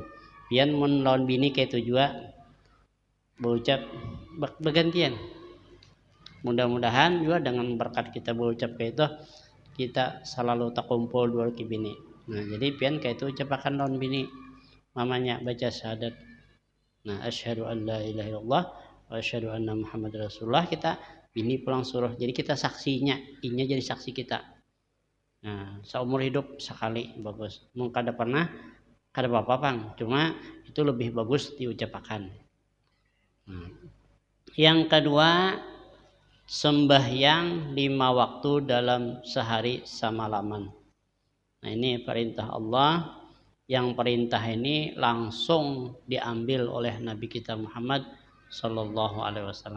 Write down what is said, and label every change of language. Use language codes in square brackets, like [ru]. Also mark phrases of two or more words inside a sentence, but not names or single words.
[bjn] Pian lawan bini kayak itu juga berucap bergantian. Mudah-mudahan juga dengan berkat kita berucap kayak itu, kita selalu terkumpul 2 bini. Nah, jadi pian kayak itu ucapakan lawan bini, mamanya baca syahadat. Nah, [ar] أشهد أن لا إله إلا الله وأشهد أن محمدا رسول الله, [bjn] kita bini pulang suruh. Jadi kita saksinya, inya jadi saksi kita. Nah, seumur hidup sekali bagus. Mungkin kada pernah, kada apa-apa bang. Cuma itu lebih bagus diucapkan. Nah, yang kedua, sembahyang 5 waktu dalam sehari semalaman. Nah, ini perintah Allah. Yang perintah ini langsung diambil oleh Nabi kita Muhammad [ar] صلى الله عليه وسلم.